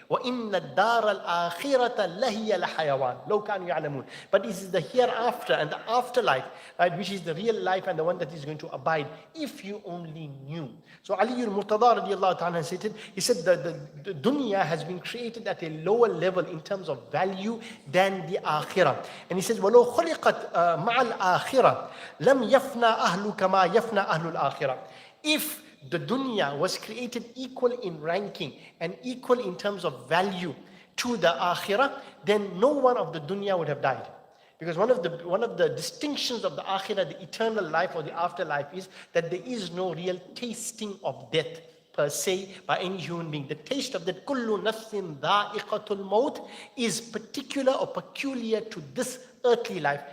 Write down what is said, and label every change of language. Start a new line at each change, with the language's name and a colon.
Arabic: وَإِنَّ الدَّارَ الْآخِرَةَ لَهِيَ لَحَيَوَانٌ لَوْ كَانُوا يَعْلَمُونَ.
English: But this is the hereafter and the afterlife, right, which is the real life and the one that is going to abide, if you only knew. So Ali al-Murtada radiallahu ta'ala said, he said the dunya has been created at a lower level in terms of value than the akhirah. And he says,
Arabic: وَلَوْ خُلِقَتْ مَعَ الْآخِرَةِ لَمْ يَفْنَى أَهْلُ كَمَا يَفْنَى أَهْلُ الْآخِرَةِ.
English: If the dunya was created equal in ranking and equal in terms of value to the akhirah, then no one of the dunya would have died. Because one of the distinctions of the akhirah, the eternal life or the afterlife, is that there is no real tasting of death per se by any human being. The taste of that
Arabic: kullu nafsin dha'iqatul maut
English: is particular or peculiar to this earthly life.